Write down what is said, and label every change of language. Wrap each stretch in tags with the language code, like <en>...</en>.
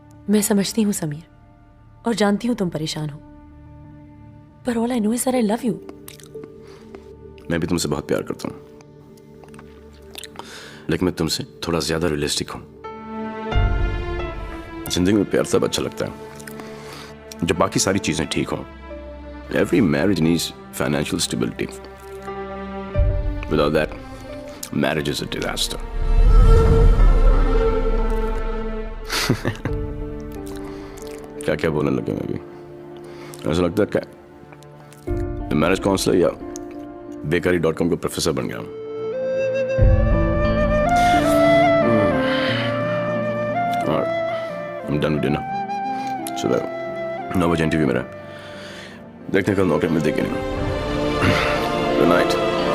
<hi>मैं समझती हूँ समीर, और जानती हूँ तुम परेशान हो, पर</hi> <en>All I know is that I love you.</en> <hi>मैं भी तुमसे बहुत प्यार करता हूँ, लेकिन मैं तुमसे थोड़ा ज्यादा रियलिस्टिक हूँ। जिंदगी में प्यार सब अच्छा लगता है जब बाकी सारी चीजें ठीक हों।</hi> <en>Every marriage needs financial stability. Without that, marriage is a disaster.</en> <hi>क्या क्या बोलने लगे मैं भी। ऐसा लगता है क्या मैरिज काउंसलर या बेकारी.com का प्रोफेसर बन गया हूं।</hi> <en>और I'm done with dinner.</en> <hi>सुबह 9 बजे इंटरव्यू मेरा। देखने कल नौकरी मिलती कि नहीं। Good night.</hi>